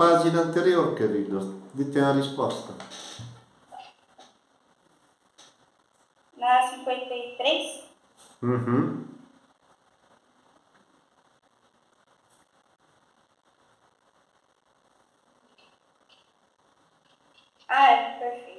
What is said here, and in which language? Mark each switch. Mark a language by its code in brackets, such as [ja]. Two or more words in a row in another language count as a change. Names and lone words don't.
[pt] página anterior, queridos. [it] Dite a risposta. [pt] Na 53? Uhum. Ah, é perfeito.